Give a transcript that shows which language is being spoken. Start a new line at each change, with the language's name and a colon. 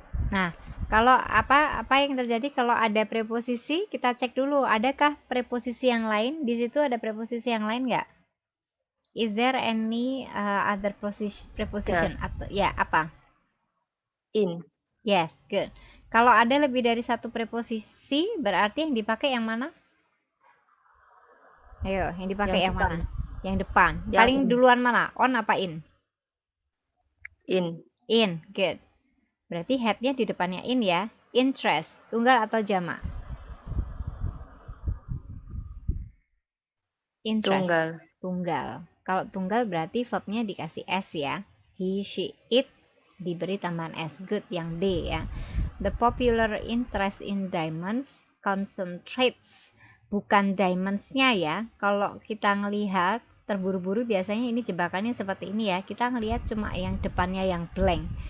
Indonesian: Nah, kalau apa yang terjadi kalau ada preposisi, kita cek dulu, adakah preposisi yang lain? Di situ ada preposisi yang lain nggak?
English: Is there any other preposition?
Indonesian: Atau ya, apa?
English: In. Yes, good.
Indonesian: Kalau ada lebih dari satu preposisi, berarti yang dipakai yang mana? Ayo, yang dipakai yang mana? Yang depan. Paling duluan mana? On apa in?
English: In. In, good.
Indonesian: Berarti headnya di depannya in ya. Interest, tunggal atau jamak? Interest. Tunggal. Kalau tunggal berarti verbnya dikasih S ya. He, she, it diberi tambahan S. Good yang D ya.
English: The popular interest in diamonds concentrates.
Indonesian: Bukan diamonds-nya ya. Kalau kita ngelihat terburu-buru biasanya ini jebakannya seperti ini ya. Kita ngelihat cuma yang depannya yang blank.